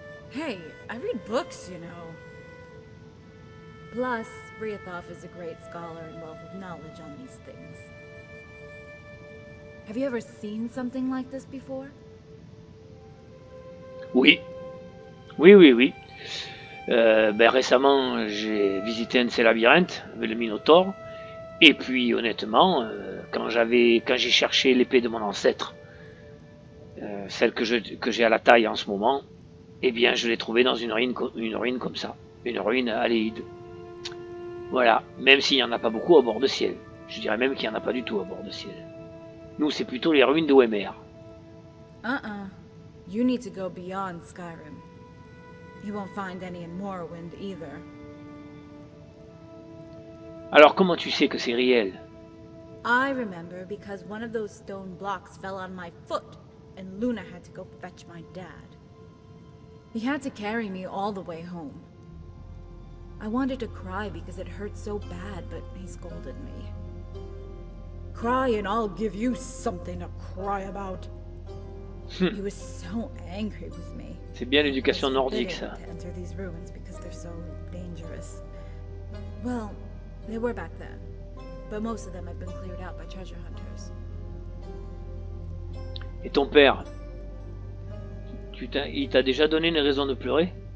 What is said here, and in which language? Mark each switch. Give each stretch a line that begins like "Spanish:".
English: Hey, I read books, you know. Plus, Briathov is a great scholar and wealth of knowledge on these things. Have you ever seen something like this before?
French: Oui. Oui. Récemment, j'ai visité un de ces labyrinthes avec le Minotaure. Et puis, honnêtement, quand j'ai cherché l'épée de mon ancêtre, celle que j'ai à la taille en ce moment, eh bien, je l'ai trouvée dans une ruine comme ça, une ruine Aléide. Voilà, même s'il n'y en a pas beaucoup à bord de ciel. Je dirais même qu'il n'y en a pas du tout à bord de ciel. Nous, c'est plutôt les ruines d'Oemer.
English: You need to go beyond Skyrim. You won't find any in Morrowind either.
French: Alors, comment tu sais que c'est réel?
English: I remember because one of those stone blocks fell on my foot, and Luna had to go fetch my dad. He had to carry me all the way home. I wanted to cry because it hurt so bad, but he scolded me. Cry and I'll give you something to cry about. He was so angry with me.
French: C'est bien l'éducation nordique, ça.
English: To enter these ruins because they're so dangerous. Well, they were back then, but most of them have been cleared out by treasure hunters.
French: Et ton père, il t'a déjà donné une raison de pleurer?